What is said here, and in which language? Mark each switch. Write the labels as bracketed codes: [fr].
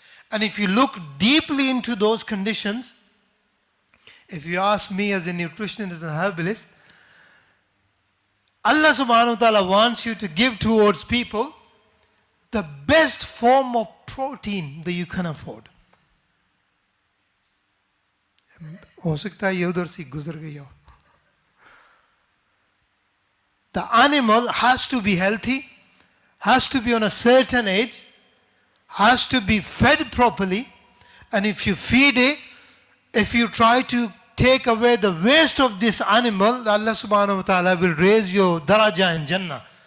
[en] And if you look deeply into those conditions, if you ask me as a nutritionist and herbalist, Allah subhanahu wa ta'ala wants you to give towards people the best form of protein that you can afford. [ur] हो सकता है ये उधर से गुजर गई हो. [en] The animal has to be healthy, has to be on a certain age, has to be fed properly, and if you feed it, if you try to take away the waste of this animal, Allah subhanahu wa ta'ala will raise your daraja in Jannah.